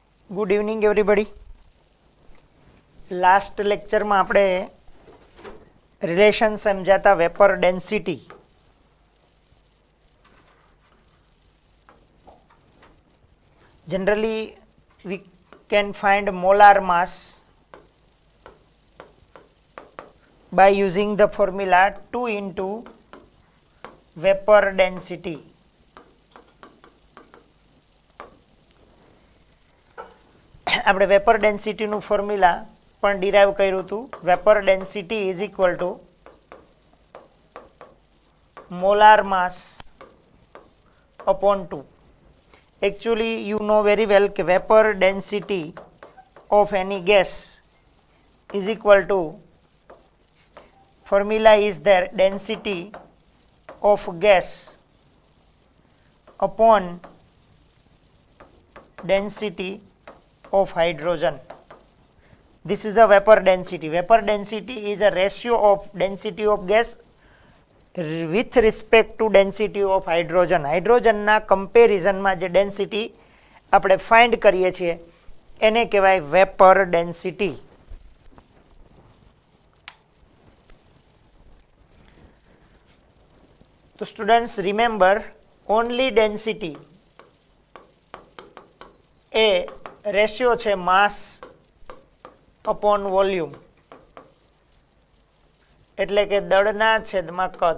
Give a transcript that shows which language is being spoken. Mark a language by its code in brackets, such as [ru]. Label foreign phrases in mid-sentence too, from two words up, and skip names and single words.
[en] good evening everybody. [gu] લાસ્ટ લેક્ચરમાં આપણે રિલેશન સમજાતા વેપર ડેન્સિટી [en] generally we can find molar mass by using the formula 2 into vapor density. [gu] આપણે [en] vapor density-nu [gu] ફોર્મ્યુલા પણ ડિરાઈવ કર્યું હતું. [en] vapor density is equal to molar mass upon 2. Actually you know very well કે vapor density of any gas is equal to, formula is there, density of gas upon density of hydrogen. This is the vapor density. Vapor density is a ratio of density of gas with respect to density of hydrogen. [gu] હાઇડ્રોજન ના કમ્પેરિઝનમાં જે ડેન્સિટી આપણે ફાઇન્ડ કરીએ છીએ એને કહેવાય [en] vapor density. [gu] તો [en] students remember, only density [gu] એ રેશિયો છે [en] mass upon volume, [gu] એટલે કે દળના છેદમાં કદ.